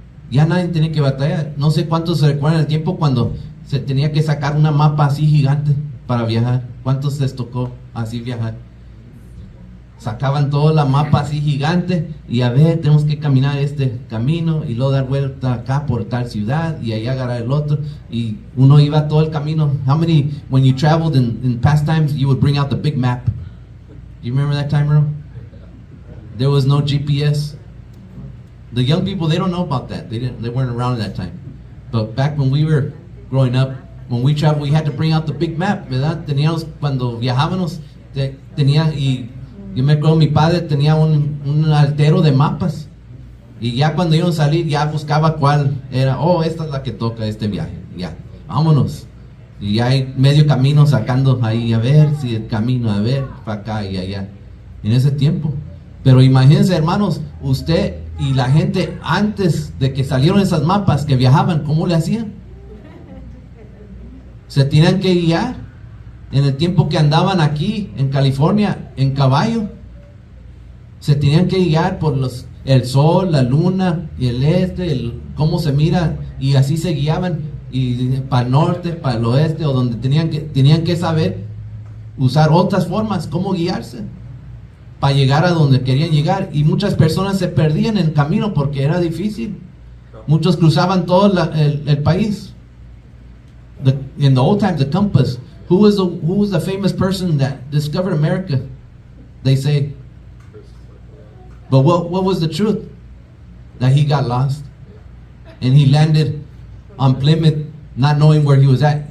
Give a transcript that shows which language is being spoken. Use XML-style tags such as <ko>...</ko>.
<es>Ya nadie tiene que batallar. No sé cuántos se recuerdan el tiempo cuando se tenía que sacar una mapa así gigante para viajar. ¿Cuántos les tocó así viajar? Sacaban toda la mapa así gigante y a ver, tenemos que caminar este camino y luego dar vuelta acá por tal ciudad y ahí agarrar el otro, y uno iba todo el camino.</es> <en>How many, when you traveled in past times, you would bring out the big map? You remember that time, Earl? There was no GPS. The young people, they don't know about that. They weren't around at that time. But back when we were growing up, when we traveled, we had to bring out the big map, ¿verdad?</en> <es>Teníamos, cuando viajábamos, y yo me acuerdo, mi padre tenía un altero de mapas. Y ya cuando iban a salir, ya buscaba cuál era. Oh, esta es la que toca este viaje. Ya, vámonos. Y ya hay medio camino sacando ahí, a ver si el camino, a ver, para acá y allá. En ese tiempo. Pero imagínense, hermanos, usted y la gente antes de que salieron esas mapas que viajaban, ¿cómo le hacían? Se tenían que guiar. En el tiempo que andaban aquí en California en caballo, se tenían que guiar por el sol, la luna y cómo se mira, y así se guiaban, y para el norte, para el oeste, o donde tenían que saber usar otras formas, cómo guiarse para llegar a donde querían llegar. Y muchas personas se perdían en el camino porque era difícil. Muchos cruzaban todo el país.</es> <en>In the old times, the compass. Who was the famous person that discovered America? They say. But what was the truth? That he got lost, and he landed on Plymouth, not knowing where he was at.</en>